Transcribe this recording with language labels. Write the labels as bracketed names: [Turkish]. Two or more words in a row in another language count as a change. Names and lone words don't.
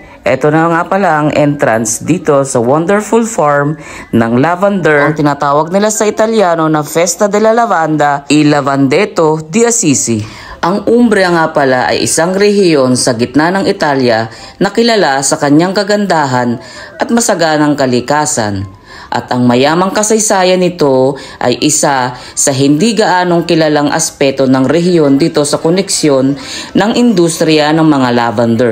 [Filipino] eto na nga pala ang entrance dito sa [English] wonderful farm [Filipino] ng lavender. Ang tinatawag nila sa Italiano na Festa della Lavanda, il Lavandeto di Assisi. Ang Umbria nga pala ay isang rehiyon sa gitna ng Italia na kilala sa kanyang kagandahan at masaganang kalikasan. At ang mayamang kasaysayan nito ay isa sa hindi gaanong kilalang aspeto ng rehiyon dito sa koneksyon ng industriya ng mga lavender.